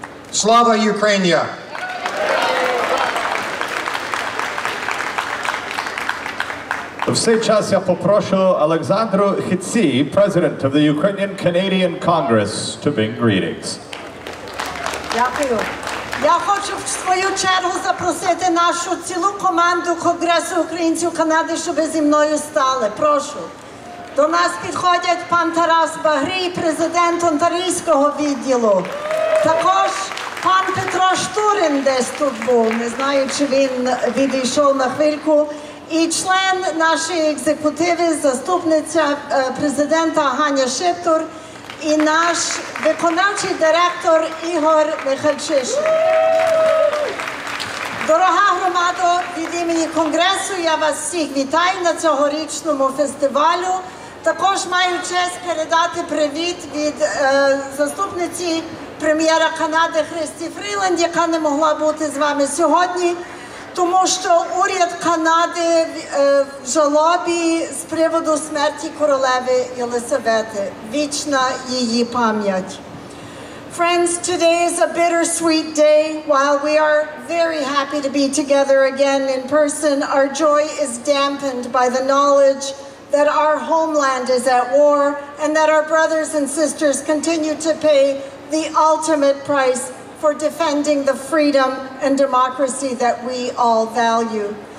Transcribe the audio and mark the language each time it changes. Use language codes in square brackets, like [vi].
[uk] Slava Ukrainia! В цей час я попрошу Олександру Хитці, President of the Ukrainian Canadian Congress, to bring greetings. Дякую. Я хочу в свою чергу запросити нашу цілу команду Конгресу українців Канади, щоб зі мною стали. Прошу. До нас підходять пан Тарас Багрій, президент Онтарійського відділу. Також пан Петро Штурин десь тут був, не знаю, чи він відійшов на хвильку. І член нашої екзекутиви, заступниця президента Ганя Шептур і наш виконавчий директор Ігор Михальчишин. Дорога громадо, від імені Конгресу я вас всіх вітаю на цьогорічному фестивалю. Також маю честь передати привіт від заступниці прем'єра Канади Христі Фріланд, яка не могла бути з вами сьогодні, тому що уряд Канади в жалобі з приводу смерті королеви Єлисавети. Вічна її пам'ять. [en] Friends, today is a bittersweet day. While we are very happy to be together again in person, our joy is dampened by the knowledge that our homeland is at war and that our brothers and sisters continue to pay the ultimate price for defending the freedom and democracy that we all value.